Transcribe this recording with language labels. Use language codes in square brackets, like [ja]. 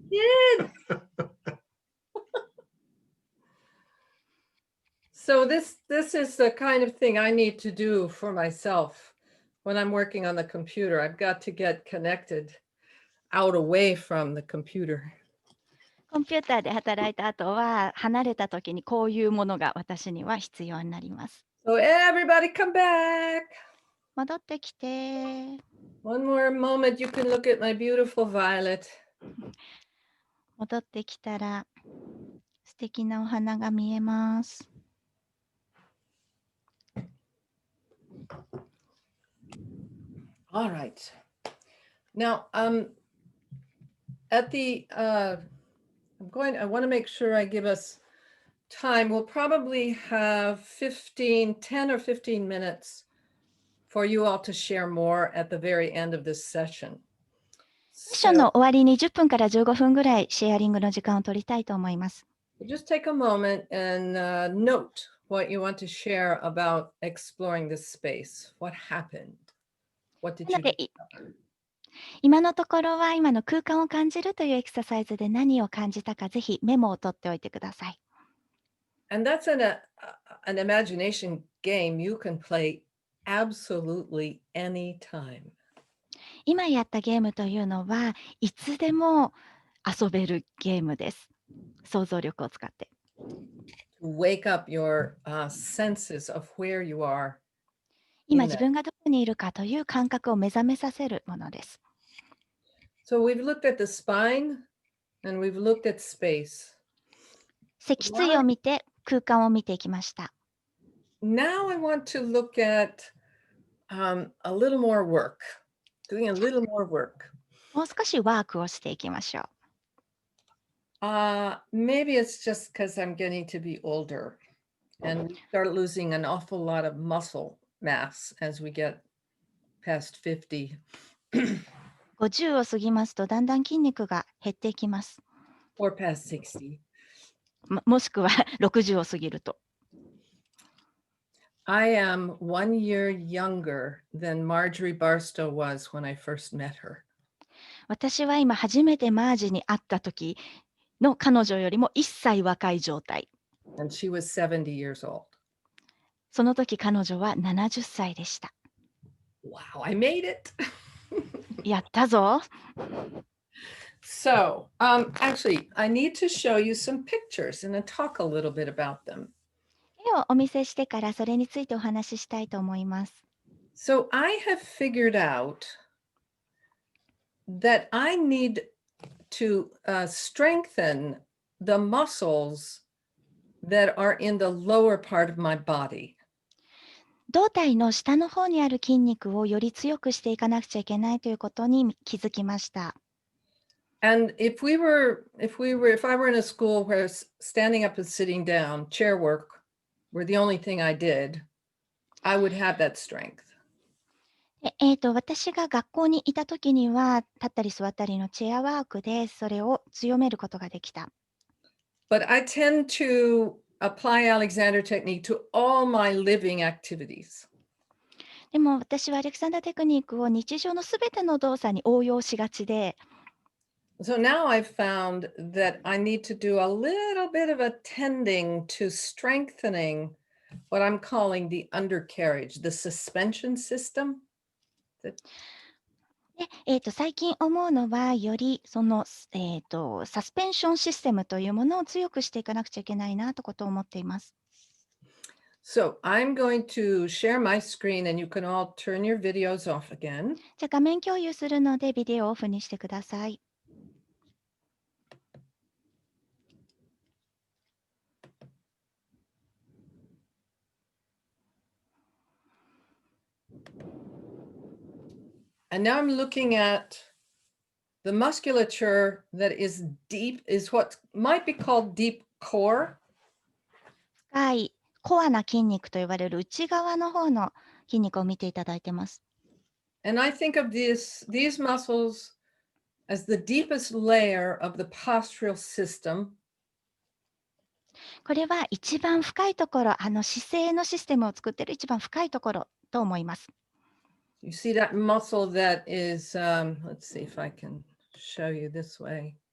[en] Did. So this is the kind of thing I need to do for myself when I'm working on the computer. I've got to get connected out away from the computer. [ja] コンピューターで働いた後は離れた時にこういうものが私には必要になります。 [en] So everybody come back. [ja] 戻ってきて。 [en] One more moment, you can look at my beautiful violet. [ja] 戻ってきたら素敵なお花が見えます。 [en] All right. Now, at the, I want to make sure I give us time. We'll probably have 10 or 15 minutes for you all to share more at the very end of this session. [ja] セッションの終わりに10分から15分ぐらいシェアリングの時間を取りたいと思います。 [en] Just take a moment and note what you want to share about exploring this space. What happened? What did you do? [ja] 今のところは今の空間を感じるというエクササイズで何を感じたかぜひメモを取っておいてください。 [en] And that's an imagination game you can play absolutely anytime. [ja] 今やったゲームというのはいつでも遊べるゲームです。想像力を使って。 [en] To wake up your senses of where you are. [ja] 今自分がどこにいるかという感覚を目覚めさせるものです。 [en] So we've looked at the spine and we've looked at space. [ja] 脊椎を見て空間を見ていきました。 [en] Now I want to look at a little more work, doing a little more work. [ja] もう少しワークをしていきましょう。 [en] Maybe it's just because I'm getting to be older and we start losing an awful lot of muscle mass as we get past 50. [ja] 50を過ぎますとだんだん筋肉が減っていきます。 [en] Or past 60. [ja] もしくは60を過ぎると。 [en] I am 1 year younger than Marjorie Barstow was when I first met her. [ja] 私は今初めてマージに会った時の彼女よりも1歳若い状態。 [en] And she was 70 years old. [ja] その時彼女は70歳でした。 [en] Wow, I made it. [ja] やったぞ。 [en] So, actually, I need to show you some pictures and then talk a little bit about them. [ja] 絵をお見せしてからそれについてお話ししたいと思います。 [en] So, I have figured out that I need to strengthen the muscles that are in the lower part of my body. [ja] 胴体の下の方にある筋肉をより強くしていかなくちゃいけないということに気づきました。 [en] And if I were in a school where standing up and sitting down, chair work were the only thing I did, I would have that strength. [ja] 私が学校にいた時には立ったり座ったりのチェアワークでそれを強めることができた。 [en] But I tend to apply Alexander technique to all my living activities. [ja] でも私はアレクサンダーテクニックを日常のすべての動作に応用しがちで、 [en] So now I've found that I need to do a little bit of attending to strengthening what I'm calling the undercarriage, the suspension system. [ja] で最近思うのはよりその、サスペンションシステムというものを強くしていかなくちゃいけないなとことを思っています。 [en] So I'm going to share my screen and you can all turn your videos off again. [ja] じゃあ画面共有するのでビデオをオフにしてください。 [en] And now I'm looking at the musculature that is deep, is what might be called deep core. [ja] 深いコアな筋肉と呼ばれる内側の方の筋肉を見ていただいてます。 [en] And I think of these muscles as the deepest layer of the postural system. [ja] これは一番深いところ、姿勢のシステムを作っている一番深いところと思います。 [en] You see that muscle that is, let's see if I can show you this way.